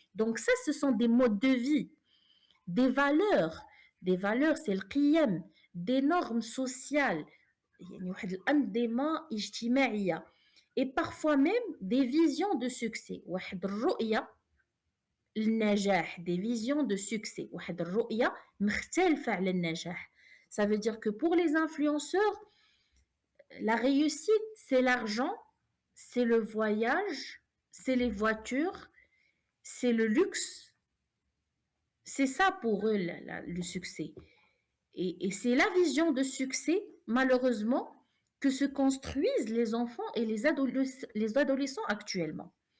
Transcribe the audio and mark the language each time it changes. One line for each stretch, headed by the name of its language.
French: Donc ça, ce sont des modes de vie, des valeurs. Des valeurs, c'est le qiyam, des normes sociales,
Arabic: يعني واحد الأنظمة اجتماعية.
French: Et parfois même des visions de succès.
Arabic: واحد الرؤية النجاح,
French: des visions de succès.
Arabic: واحد الرؤية مختلفة على النجاح.
French: Ça veut dire que pour les influenceurs, la réussite, c'est l'argent, c'est le voyage, c'est les voitures, c'est le luxe. C'est ça pour eux le succès. Et c'est la vision de succès, malheureusement, que se construisent les enfants et les adolescents actuellement.